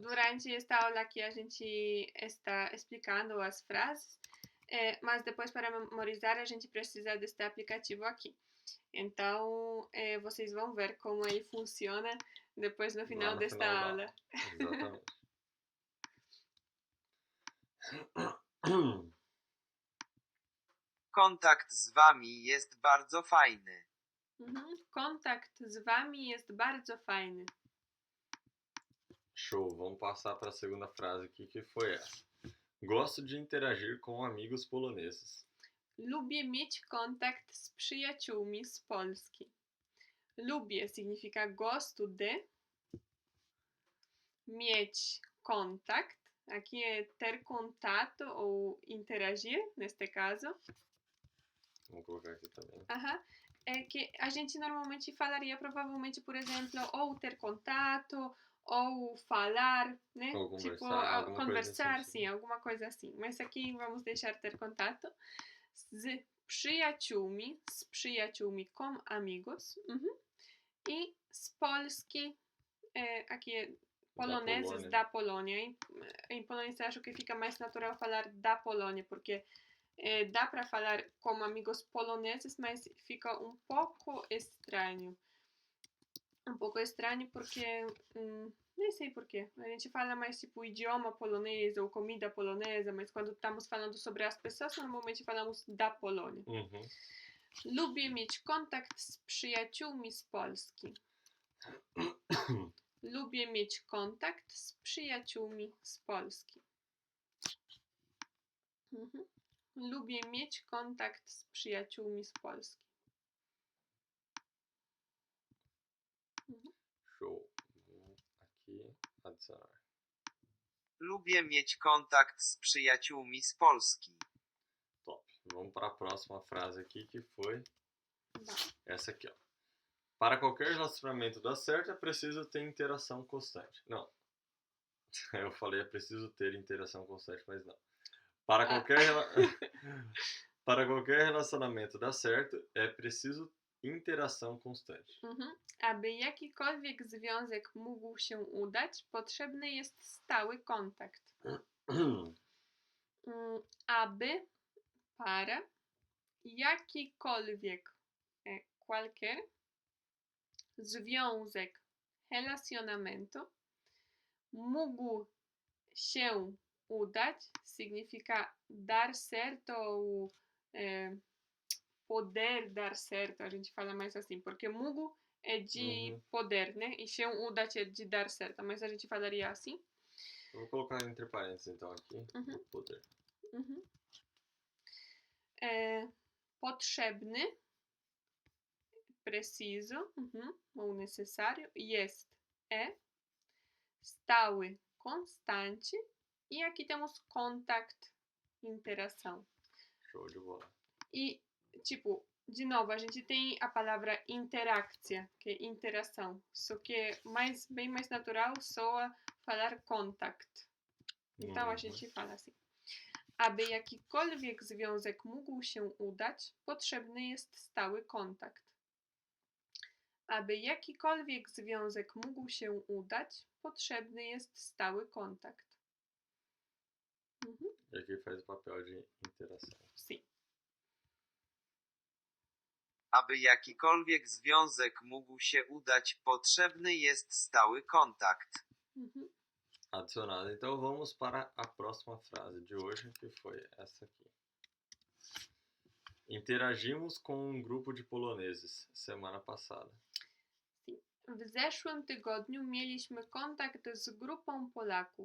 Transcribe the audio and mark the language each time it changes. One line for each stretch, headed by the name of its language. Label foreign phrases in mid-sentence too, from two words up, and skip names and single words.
Portuguese: Durante esta aula aqui a gente está explicando as frases, mas depois para memorizar a gente precisa deste aplicativo aqui. Então, vocês vão ver como ele funciona depois no final desta aula. Exatamente.
Polish: Kontakt z wami jest bardzo fajny. Kontakt z wami jest bardzo fajny.
Portuguese: Show, vamos passar para a segunda frase aqui, que foi essa. Gosto de interagir com amigos poloneses.
Polish: Lubię mieć kontakt z przyjaciółmi z Polski.
Portuguese: Lubię significa gosto de.
Polish: Mieć kontakt.
Portuguese: Aqui é ter contato ou interagir, neste caso. Vamos colocar aqui também. É que a gente normalmente falaria provavelmente, por exemplo, ou ter contato, ou falar, né? Ou tipo, conversar, sim, alguma coisa assim. Mas aqui vamos deixar ter contato.
Polish: Z przyjaciółmi,
Portuguese: com amigos.
Polish: E z Polski,
Portuguese: aqui é poloneses da Polônia. Em polonês acho que fica mais natural falar da Polônia, porque dá para falar como amigos poloneses, mas fica um pouco estranho. Porque, nem sei porquê. A gente fala mais tipo idioma polonês ou comida polonesa, mas quando estamos falando sobre as pessoas, normalmente falamos da Polônia.
Polish: Lubię mieć kontakt z przyjaciółmi z Polski. Lubię mieć kontakt z przyjaciółmi z Polski. Lubię mieć kontakt z przyjaciółmi z Polski.
Portuguese: Show. Aqui, adicionar.
Polish: Lubię mieć kontakt z przyjaciółmi z Polski.
Portuguese: Top. Vamos para a próxima frase aqui, que foi essa aqui, ó. Para qualquer relacionamento dar certo, é preciso ter interação constante. Não. Eu falei, é preciso ter interação constante, mas não. Para qualquer relacionamento dar certo, é preciso interação constante.
Polish: Aby jakikolwiek związek mógł się udać, potrzebny jest stały kontakt. Aby, para, jakikolwiek, qualquer, związek, relacionamento, mógł się udać,
Portuguese: significa dar certo ou poder dar certo, a gente fala mais assim, porque mógł é de poder, né? E
Polish: się udać
Portuguese: é de dar certo, mas a gente falaria assim. Eu vou colocar entre parênteses então aqui, poder. Potrzebny, preciso, ou necessário, jest, é, stały, constante, e aqui temos contact, interação. Show de bola. E, tipo, de novo, a gente tem a palavra interakcja, que é interação, só que é bem mais natural soa falar contact. Então a gente fala assim.
Polish: Aby jakikolwiek związek mógł się udać, potrzebny jest stały kontakt. Aby jakikolwiek związek mógł się udać, potrzebny jest stały kontakt.
Portuguese: E aqui faz o papel de interação. Sim.
Polish: Aby jakikolwiek związek mógł się udać, potrzebny jest stały kontakt. Mhm.
Portuguese: Adicionado. Então vamos para a próxima frase de hoje, que foi essa aqui. Interagimos com um grupo de poloneses semana passada.
Polish: W zeszłym tygodniu mieliśmy kontakt z grupą Polaków.